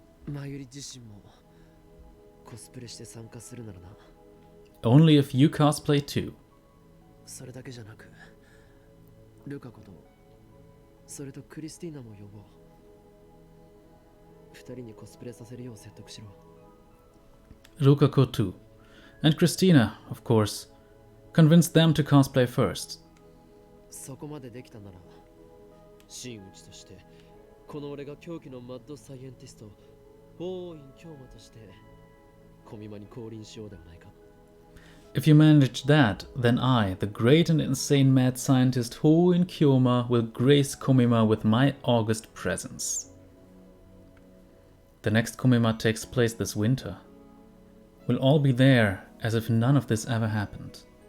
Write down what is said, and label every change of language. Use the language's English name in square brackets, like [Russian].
[Japanese] まゆり自身もコスプレして参加するならな。 [English] Only if you cosplay too. [Japanese] それだけじゃなく、ルカ子とそれとクリスティーナも呼ぼう。二人にコスプレさせるよう説得しろ。 [English] Rukako too. And Christina, of course. Convince them to cosplay first. [Japanese] そこまでできたなら、真打ちとしてこの俺が狂気のマッドサイエンティスト王院京馬としてコミマに降臨しようではないか。 [English] If you manage that, then I, the great and insane mad scientist Ho in Kyoma, will grace Komima with my august presence. The next Komima takes place this winter. We'll all be there as if none of this ever happened.